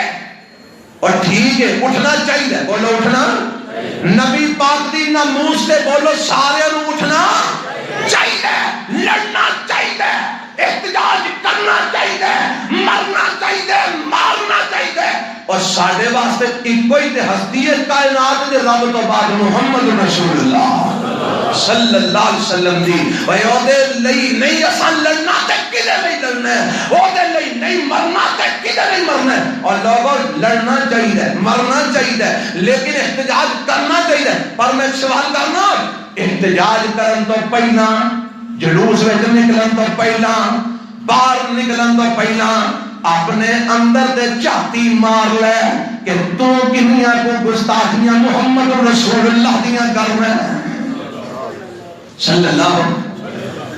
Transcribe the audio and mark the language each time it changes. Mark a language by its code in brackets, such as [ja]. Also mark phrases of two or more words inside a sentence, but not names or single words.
[ur] اور ٹھیک ہے اٹھنا چاہیے بولو اٹھنا [pa] نبی پاک دی ناموس [ur] سے بولو [pa] سارے نو [ur] اٹھنا چاہیے لڑنا چاہیے احتجاج کرنا چاہیے، مرنا چاہیے، مارنا چاہیے. [pa] اور ساڈے واسطے ایک کوئی تے ہستی ہے کائنات دے رب تو بعد محمد رسول اللہ صلی اللہ علیہ وسلم دی. اوے او دے لئی نہیں اساں لڑنا تے کدے نہیں لڑنا ہے، او دے لئی نہیں مرنا تے کدے نہیں مرنا ہے. [ur] اور لوگوں لڑنا چاہیے، مرنا چاہیے، لیکن احتجاج کرنا چاہیے. [pa] پر میں سوال کرنا، احتجاج کرن تو پہلا، جلوس وچ نکلن تو پہلا، باہر نکلن تو پہلا اپنے اندر دے چاتی مار لے کہ تو کنیاں کو گستاخیاں محمد رسول اللہ دیاں کر رہے ہیں صلی اللہ.